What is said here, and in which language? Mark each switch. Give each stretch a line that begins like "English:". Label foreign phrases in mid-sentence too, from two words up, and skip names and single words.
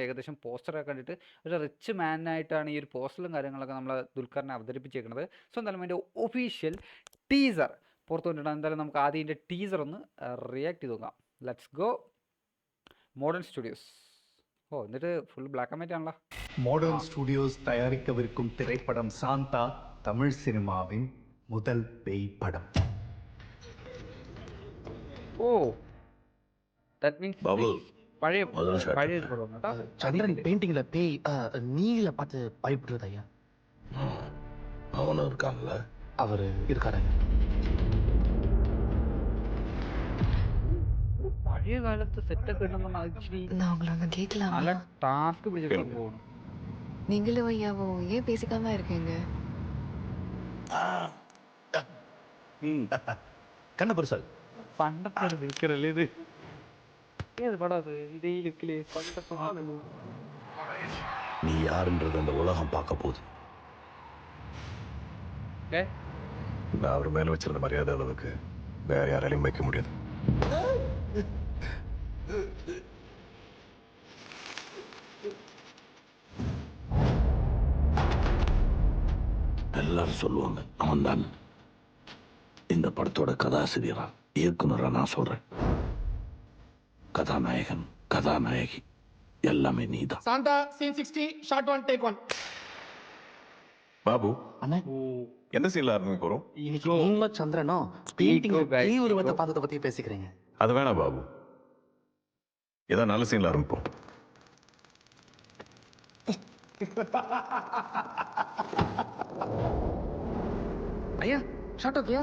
Malayalam: ഏകദേശം പോസ്റ്ററൊക്കെ കണ്ടിട്ട് ഒരു റിച്ച് മാനായിട്ടാണ് ഈ ഒരു പോസ്റ്ററും കാര്യങ്ങളൊക്കെ നമ്മൾ ദുൽഖറിനെ അവതരിപ്പിച്ചേക്കുന്നത്. സോ എന്തായാലും അതിൻ്റെ
English: official teaser
Malayalam: പുറത്തു കൊണ്ടിട്ടാണ്. എന്തായാലും നമുക്ക് ആദ്യം ഇതിൻ്റെ ടീസർ ഒന്ന് റിയാക്ട് ചെയ്ത് നോക്കാം.
English: let's go. മോഡേൺ സ്റ്റുഡിയോസ്.
Malayalam: എന്നിട്ട്
English: full black and white
Malayalam: ആണല്ലോ.
Tamil: മോഡേൺ സ്റ്റുഡിയോസ് തയ്യാറിക്കവിருக்கும் திரைப்படம் சாந்தா தமிழ் சினிமாவின் முதல் பேய் படம்.
English: that means
Malayalam: പഴയ പടം കേട്ടോ.
Tamil: சந்திரன் பெயிண்டிங்ல பேய் நீல பார்த்து பயப்படுறது ஐயா. அவனும் இருக்கான்ல, அவரு இருக்காரு.
Malayalam: പഴയ കാലത്ത് സെറ്റൊക്കെ ഉണ്ടെന്ന് ആക്ച്വലി
Tamil: நான் உங்களை அங்கே கேட்கலாமா?
Malayalam: നല്ല ടാസ്ക് പിടിച്ചിട്ട് പോകണം.
Tamil: நீங்களும் ஐயாவும் ஏன் பேசிக்காம இருக்கீங்க? கண்ண பெருசால்
Malayalam: പണ്ടത്തെ ഒരു നിൽക്കറല്ലേ ഇത്? ഏത് പടം അത്? ഇതേ ലുക്കില് പണ്ടത്തെ
Tamil: நீ யாருன்றது அந்த உலகம் பார்க்க போகுது. நான் அவர் மேல வச்சிருந்த மரியாதை அளவுக்கு வேற யாராலையும் வைக்க முடியாது. எல்லாரும் சொல்லுவாங்க அவன் தான். இந்த படத்தோட கதாசிரியரா இயக்குனரா நான் சொல்றேன். கதாநாயகன் கதாநாயகி எல்லாமே நீதான்.
English: சாந்தா scene 60 shot 1 take 1.
Tamil: பாபு, அண்ணா எந்த சீன்ல ஆரம்பிக்க போறோம்? இன்னைக்கு நீங்களும் சந்திரனும் பெயிண்டிங் பேய் உருவத்தை பார்த்ததை பத்தி பேசிக்கிறீங்க. அது வேணாம் பாபு, ஏதாவது நல்ல சீன்ல ஆரம்பிப்போம். ஐயா ஷாட் ஓகேயா?